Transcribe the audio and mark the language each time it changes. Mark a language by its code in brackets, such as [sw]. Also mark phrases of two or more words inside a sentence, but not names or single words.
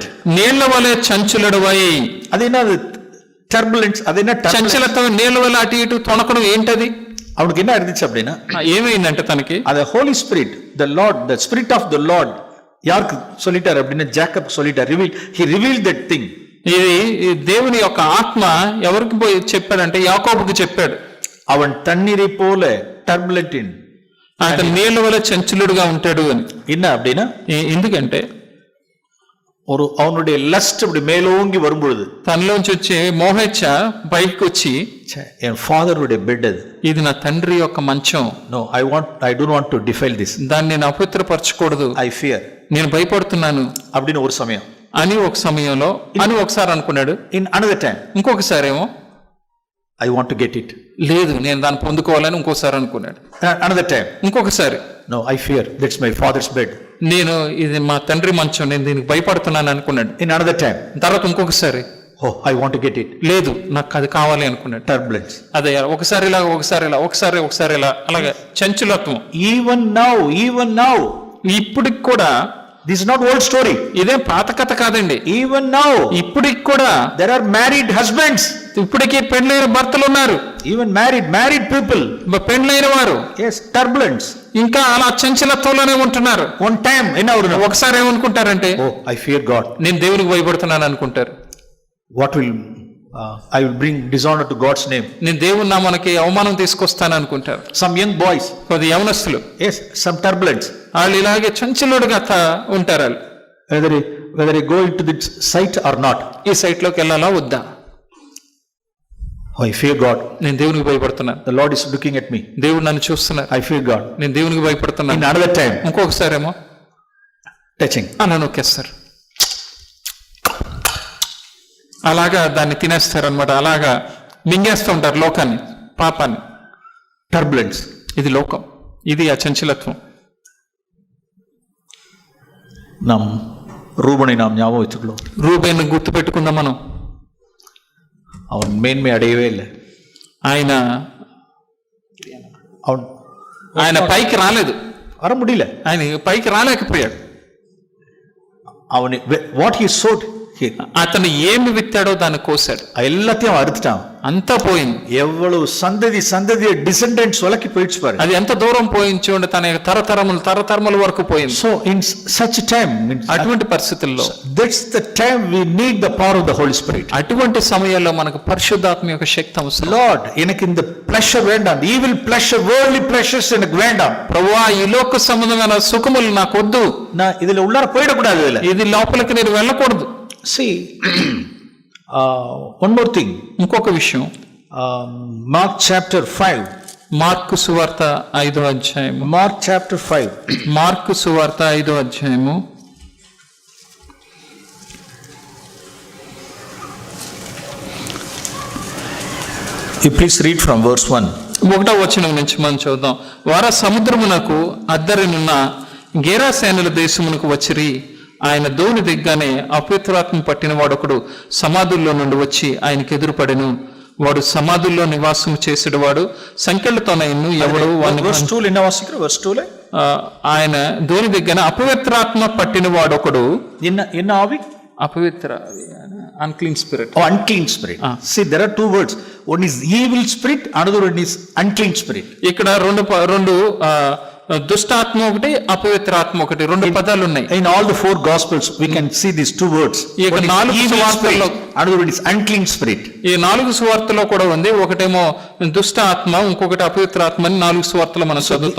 [te] నీళ్ల వలె చంచులడవై. అదేనా టర్బులెన్స్? అదేనా చంచలత్వం, నీళ్ల వలె అటు ఇటు తొణకడం, ఏంటది? [ta] அவனுக்கு என்ன இருந்துச்சு அப்படின்னா, [te] ఏమైందంటే తనకి [ta] அது [en] Holy Spirit, the Lord, the Spirit of the Lord [ta] யாருக்கு சொல்லிட்டார் அப்படின்னா ஜாக்கப் சொல்லிட்டார். [en] he revealed that thing. [te] ఇది దేవుని యొక్క ఆత్మ ఎవరికి పోయి చెప్పాడంటే యాకోబుకి చెప్పాడు. [ta] அவன் தண்ணீரை போல టర్బులెంట్, [te] అతను నీళ్ల వలె చంచలుడుగా ఉంటాడు అని. [ta] என்ன அப்படின்னா, [te] ఎందుకంటే [ta] ஒரு அவனுடைய லஸ்ட் அப்படி மேலோங்கி வரும்பொழுது [te] తనలోంచి వచ్చే మోహేచ్ఛ బయటకు వచ్చి, [ta] என் [en] father's bed [ta] அது, [te] ఇది నా తండ్రి యొక్క మంచం, [en] no I don't want to defile this, [te] దాన్ని నేను అపవిత్రపరచకూడదు, [en] I fear, [te] నేను భయపడుతున్నాను [ta] அப்படின்னு ஒரு సమయం [te] అని ఒక సమయంలో అని ఒకసారి అనుకున్నాడు. [en] in another time, [te] ఇంకొకసారి ఏమో [en] I want to get it, [te] లేదు నేను దాన్ని పొందుకోవాలని ఇంకోసారి అనుకున్నాడు. [en] another time, [te] ఇంకొకసారి, [en] no I fear, that's my father's bed, [te] నేను ఇది మా తండ్రి మంచం, నేను దీనికి భయపడుతున్నాను అనుకున్నాడు. [en] in another time, [te] తర్వాత ఇంకొకసారి, [en] oh I want to get it, [te] లేదు నాకు అది కావాలి అనుకున్నాడు. టర్బులెన్స్, అదే ఒకసారి ఇలా ఒకసారి ఇలా అలాగే చంచలత్వం. [en] even now [te] ఇప్పటికి కూడా, [en] this is not old story, [te] ఇదే పాత కథ కాదండి. [en] even now, [te] ఇప్పటికి కూడా [en] there are married husbands, [te] ఇప్పటికీ పెండ్లైన భర్తలు ఉన్నారు. [en] even married people, [te] పెండ్లైన వారు, [en] yes టర్బులెన్స్, [te] ఇంకా అలా చంచలత్వంలోనే ఉంటున్నారు. [en] one time [te] ఒకసారి ఏమనుకుంటారంటే, [en] oh I fear God, [te] నేను దేవునికి భయపడుతున్నాను అనుకుంటారు. [en] what will I will bring dishonour to God's name, [te] నేను దేవుని నామానికి అవమానం తీసుకొస్తాను అనుకుంటారు. [en] some young boys, [te] కొద్ది యవనస్తులు, [en] yes some turbulence, [te] వాళ్ళు ఇలాగే చంచలుడుగా ఉంటారు. [en] whether I go into this site or not, [te] ఈ సైట్ లోకి వెళ్ళాలా వద్దా, [en] I fear God, [te] నేను దేవునికి భయపడుతున్నాను, [en] the Lord is looking at me, [te] దేవుడు నన్ను చూస్తున్నారు, [en] I fear God, [te] నేను దేవునికి భయపడుతున్నాను. [en] in another time, [te] ఇంకొకసారి ఏమో టచింగ్ అలా నొక్కేస్తారు, అలాగా దాన్ని తినేస్తారు అనమాట, అలాగా మింగేస్తూ ఉంటారు లోకాన్ని, పాపాన్ని. టర్బులెన్స్, ఇది లోకం, ఇది ఆ చంచలత్వం. [ta] ரூபனை நாம் ஞாபகம் வச்சுக்கலாம், [te] రూబేన్ గుర్తు పెట్టుకుందాం మనం. [ta] அவன் மேன்மை அடையவே இல்லை, [te] ఆయన పైకి రాలేదు, [ta] வர முடியல, [te] ఆయన పైకి రాలేకపోయాడు. [en] அவன் what he sowed [te] అతను ఏమి విత్తాడో దాన్ని కోసాడు, [ta] எல்லாத்தையும் அறுத்துட்டான். [te] అంతా పోయింది. [ta] எவ்வளவு சந்ததி டிசெண்டன்ட்ஸ் வரைக்கும் போயிடுச்சு பாரு. [te] అది ఎంత దూరం పోయింది చూడండి, తన యొక్క తరతరముల వరకు పోయింది. [en] So in such a time, [te] అటువంటి పరిస్థితుల్లో [en] that's the time we need the power of the Holy Spirit. [te] అటువంటి సమయాల్లో మనకు పరిశుద్ధాత్మ యొక్క శక్తి అవసరం. [en] Lord, [ta] எனக்கு இந்த pleasure வேண்டாம், [en] evil pleasure, worldly pleasures [ta] எனக்கு வேண்டாம். [te] ప్రభువా, ఈ లోక సంబంధమైన సుఖములు నాకు వద్దు, [ta] நான் இதுல உள்ளார போயிடக்கூடாது, [te] ఇది లోపలికి నేను వెళ్ళకూడదు. [en] See, one more thing. [te] ఇంకొక విషయం, [en] Mark chapter 5. [te] మార్కు సువార్త 5వ అధ్యాయము. [en] Mark chapter 5. [te] మార్కు సువార్త 5వ అధ్యాయము. [en] You please read from verse 1. [te] 1వ వచనం నుంచి మనం చూద్దాం. వారు సముద్రమునకు అద్దరినున్న గెరాసేనుల దేశమునకు వచ్చిరి. ఆయన దోణి దిగ్గానే అపవిత్రాత్మ పట్టిన వాడొకడు సమాధుల్లో నుండి వచ్చి ఆయనకు ఎదురుపడెను. వాడు సమాధుల్లో నివాసం చేసేవాడు, సంఖ్యలతోనైను ఎవడు ఆయన దోణి దిగ్గానే అపవిత్రాత్మ పట్టిన వాడొకడు. అపవిత్ర [en] unclean spirit. Unclean spirit. See, there are two words. One is evil spirit, another one is unclean spirit. [te] ఇక్కడ రెండు దుష్టాత్మ ఒకటి, అపవిత్రాత్మ ఒకటి, రెండు పదాలు ఉన్నాయి. [en] In all the four gospels we can see these two words. One is evil spirit, another one is unclean spirit. [te] ఈ 4 సువార్తలో కూడా ఉంది. ఒకటేమో దుష్టాత్మ, ఇంకొకటి అపవిత్రాత్మ అని 4 సువార్తలో మనం చదువుతాం.